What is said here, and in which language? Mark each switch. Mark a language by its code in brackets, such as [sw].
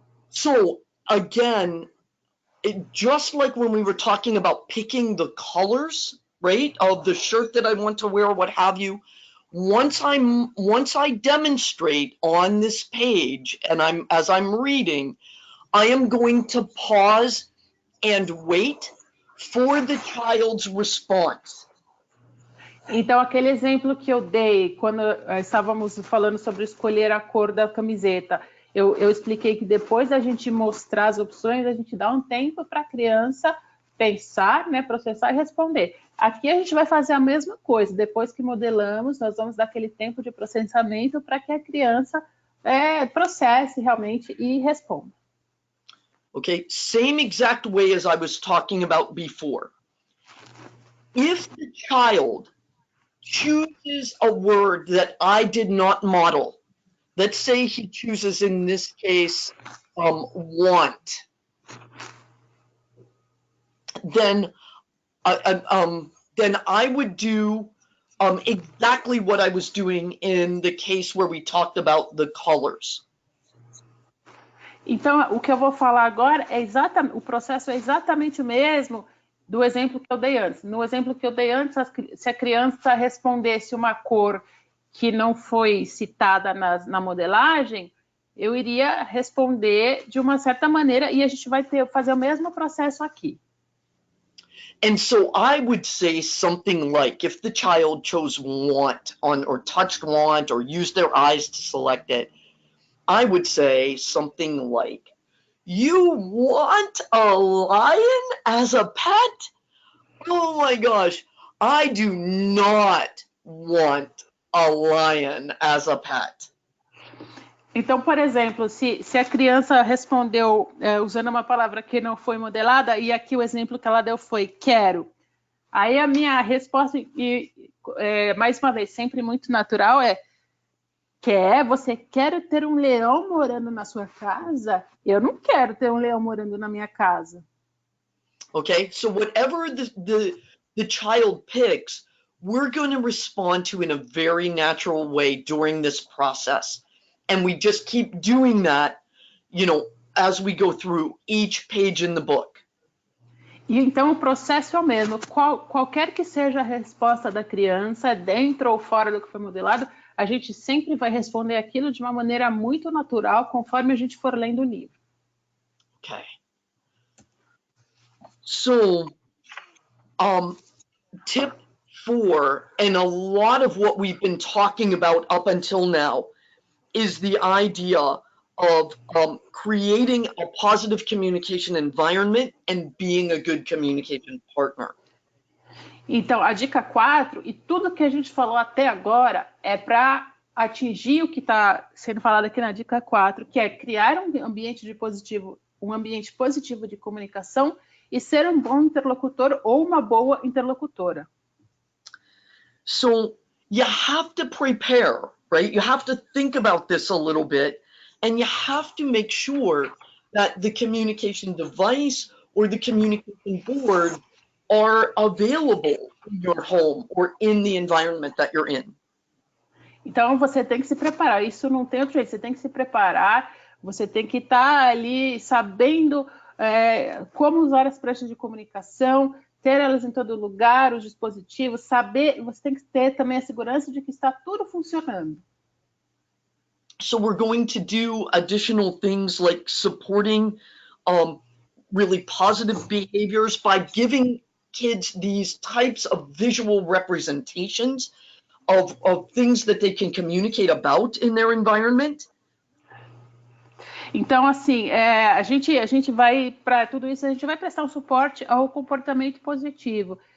[en] So again, just like when we were talking about picking the colors, right, of the shirt that I want to wear, what have you, once I demonstrate on this page and as I'm reading, I am going to pause and wait for the child's response. [pt] Então, aquele exemplo que eu dei quando estávamos falando sobre escolher a cor da camiseta, eu expliquei que depois da gente mostrar as opções, a gente dá um tempo para a criança pensar, né, processar e responder. Aqui a gente vai fazer a mesma coisa. Depois que modelamos, nós vamos dar aquele tempo de processamento para que a criança processe realmente e responda. [en] Okay, same exact way as I was talking about before. If the child chooses a word that I did not model, let's say he chooses, in this case, want, then I would do exactly what I was doing in the case where we talked about the colors. [pt] Então, o que eu vou falar agora o processo é exatamente o mesmo do exemplo que eu dei antes. No exemplo que eu dei antes, se a criança respondesse uma cor que não foi citada na modelagem, eu iria responder de uma certa maneira e a gente vai fazer o mesmo processo aqui. [en] And so I would say something like, if the child chose want or touched want or used their eyes to select it, I would say something like, you want a lion as a pet? Oh my gosh, I do not want a lion as a pet. [pt] Então, por exemplo, se a criança respondeu usando uma palavra que não foi modelada, e aqui o exemplo que ela deu foi quero. Aí a minha resposta, mais uma vez, sempre muito natural, você quer ter um leão morando na sua casa? Eu não quero ter um leão morando na minha casa. [en] Okay, so whatever the child picks, we're going to respond to in a very natural way during this process. And we just keep doing that, you know, as we go through each page in the book. [pt] E então o processo é o mesmo. Qualquer que seja a resposta da criança, dentro ou fora do que foi modelado, a gente sempre vai responder aquilo de uma maneira muito natural, conforme a gente for lendo o livro. [en] Okay. So, tip 4, and a lot of what we've been talking about up until now, is the idea of creating a positive communication environment and being a good communication partner. [pt] Então, a dica 4, e tudo que a gente falou até agora, é para atingir o que está sendo falado aqui na dica 4, que é criar um ambiente positivo de comunicação e ser um bom interlocutor ou uma boa interlocutora. [en] So you have to prepare, right? You have to think about this a little bit, and you have to make sure that the communication device or the communication board are available in your home or in the environment that you're in. [pt] Então, você tem que se preparar. Isso não tem outro jeito. Você tem que se preparar. Você tem que estar ali sabendo como usar as pranchas de comunicação, ter elas em todo lugar, os dispositivos, saber. Você tem que ter também a segurança de que está tudo funcionando. [en] So we're going to do additional things like supporting really positive behaviors by giving kids these types of visual representations of things that they can communicate about in their environment. [pt] Então, assim, a gente vai, para tudo isso, a gente vai prestar um suporte ao comportamento positivo.